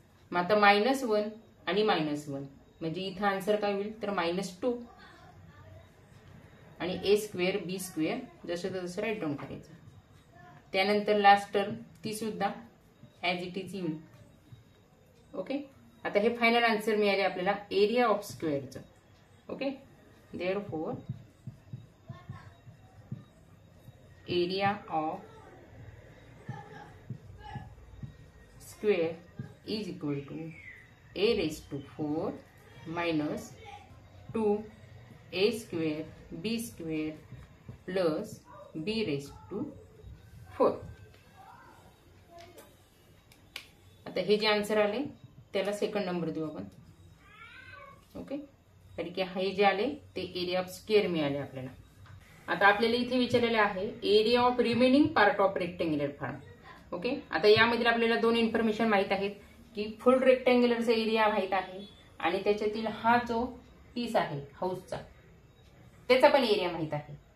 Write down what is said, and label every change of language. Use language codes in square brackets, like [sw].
[mr] मग आता -1 आणि -1 म्हणजे इथं आन्सर काय होईल तर -2 आणि ए स्क्वेअर बी स्क्वेअर जसं तसं राईट डाऊन करायचं. त्यानंतर लास्ट टर्म ती सुद्धा [en] as it is [mr] येईल. ओके. आता हे फायनल आन्सर मिळाले आपल्याला area of स्क्वेअरचं. Okay. [en] Therefore area of square is equal to a raise to 4 minus 2 a square b square plus b raise to 4. [mr] आता हे जे आन्सर आले त्याला सेकंड नंबर देऊ आपण. ओके. कारण की हे जे आले ते एरिया ऑफ स्क्वेअर मिळाले आपल्याला. आता आपल्याला इथे विचारलेले आहे area of remaining part of rectangular form. Okay. आता यामध्ये आपल्याला 2 इन्फॉर्मेशन माहित आहेत की फुल रेक्टेंग्युलरचा एरिया माहित आहे आणि त्याच्यातील हा जो पीस आहे हाऊसचा त्याचा पण एरिया माहित आहे.